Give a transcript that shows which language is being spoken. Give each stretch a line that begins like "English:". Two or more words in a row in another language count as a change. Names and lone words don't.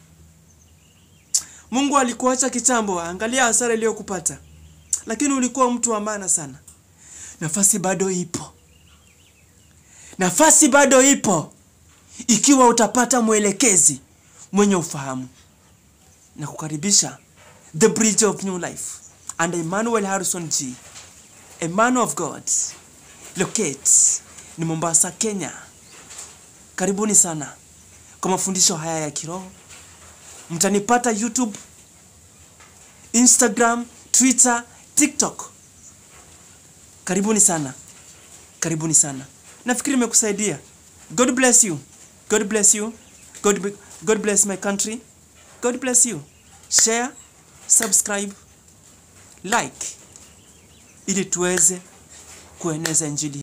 Swahili: Mungu alikuacha kitambo. Angalia hasara iliyokupata. Lakini ulikuwa mtu wa maana sana. Nafasi bado ipo. Nafasi bado ipo. Ikiwa utapata mwelekezi mwenye ufahamu. Na kukaribisha The Bridge of New Life and Emmanuel Harrison G,
English: a man of God, locates
Swahili: ni Mombasa, Kenya. Karibuni sana kwa mafundisho haya ya kiroho. Mtanipata YouTube, Instagram, Twitter, TikTok. Karibuni sana. Karibuni sana. Nafikiri nimekusaidia.
English: God bless you. God bless you. God bless my country. God bless you. Share, subscribe, like
Swahili: ili tuweze kueneza injili.